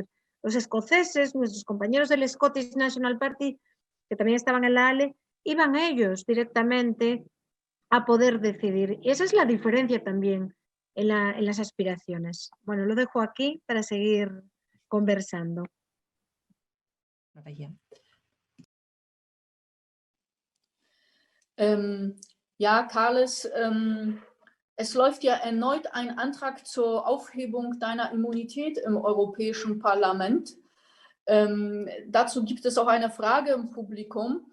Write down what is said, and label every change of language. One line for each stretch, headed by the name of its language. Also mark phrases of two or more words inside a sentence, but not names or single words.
Spanish: Los escoceses, nuestros compañeros del Scottish National Party, que también estaban en la ALE, iban ellos directamente a poder decidir. Y esa es la diferencia también en las aspiraciones. Bueno, lo dejo aquí para seguir conversando.
German: Ja, Carles, es läuft ja erneut ein Antrag zur Aufhebung deiner Immunität im Europäischen Parlament. Dazu gibt es auch eine Frage im Publikum.